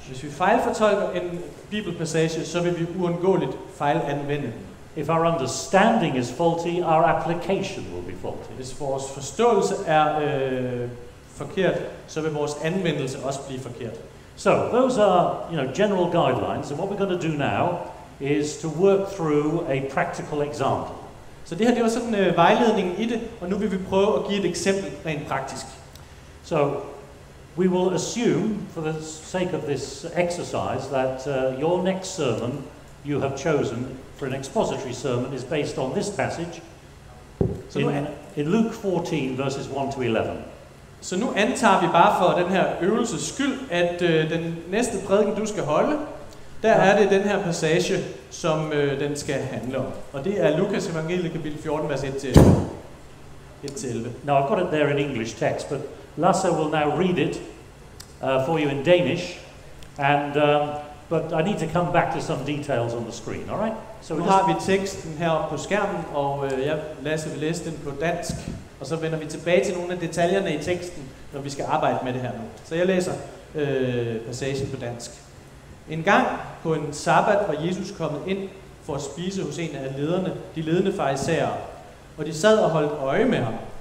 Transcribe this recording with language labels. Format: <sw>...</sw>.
<da>Hvis vi fejlfortolker en bibelpassage, så vil vi uundgåeligt fejlanvende den.</da> <en>If our understanding is faulty, our application will be faulty.</en> <da>Hvis vores forståelse er forkert, så vil vores anvendelse også blive forkert.</da> <en>So those are, general guidelines, and what we're going to do now is to work through a practical example.</en> <da>Så det her, det var sådan vejledningen i det, og nu vil vi prøve at give et eksempel rent praktisk.</da> <en>So we will assume, for the sake of this exercise, that your next sermon you have chosen for an expository sermon is based on this passage in Luke 14, verses 1-11.</en> <da>Så nu antager vi bare for den her øvelses skyld, at den næste prædiken, du skal holde, der er det den her passage, som den skal handle om. Og det er Lukas evangeliet, kapitel 14, vers 1-11.</da> <en>Now I've got it there in English text, but Lasse will now read it for you in Danish, and but I need to come back to some details on the screen. All right?</en> <da>Så nu har vi teksten heroppe på skærmen, og Lasse vil læse den på dansk, og så vender vi tilbage til nogle af detaljerne i teksten, når vi skal arbejde med det her nu. Så jeg læser passagen på dansk. En gang på en sabbat var Jesus kommet ind for at spise hos en af de ledende farisæere, og de sad og holdt øje med ham.</da>